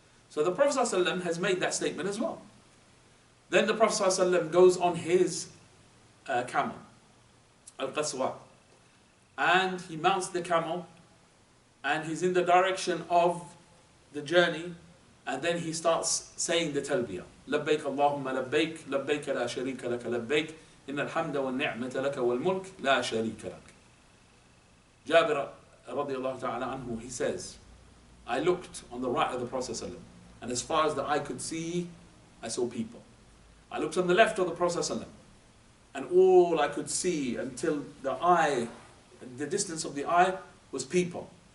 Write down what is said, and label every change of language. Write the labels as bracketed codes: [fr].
[en] So the Prophet ﷺ has made that statement as well. Then the Prophet ﷺ goes on his camel, al-Qaswa, and he mounts the camel, and he's in the direction of the journey, and then he starts saying the talbiyah. [ar] لبيك اللهم لبيك لبيك لا شريك لك لبيك إن الحمد والنعمة لك والملك لا شريك لك. [en] Jabir radiallahu ta'ala anhu, he says, I looked on the right of the Prophet ﷺ, and as far as the eye could see, I saw people. I looked on the left of the Prophet ﷺ, and all I could see until the distance of the eye was people.